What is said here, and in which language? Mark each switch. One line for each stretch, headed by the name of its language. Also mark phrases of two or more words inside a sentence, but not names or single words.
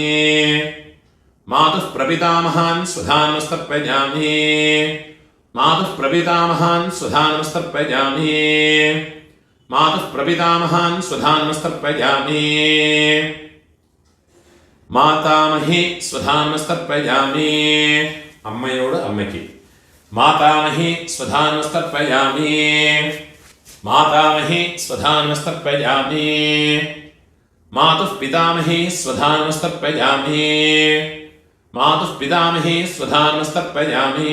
Sanskrit: मातुः प्रपितामहान् स्वधानमस्तर्पयामि. मातुः प्रपितामहान् स्वधानमस्तर्पयामि. मातुः प्रपितामहान् स्वधानमस्तर्पयामि. मातामही स्वधानमस्तर्पयामि.
Malayalam: അമ്മയോട് അമ്മയ്ക്ക്.
Sanskrit: मातामही स्वधानमस्तर्पयामि. मातामही स्वधानमस्तर्पयामि. मातुः पितामही स्वधानमस्तर्पयामि. मातुः पितामही स्वधानमस्तर्पयामि.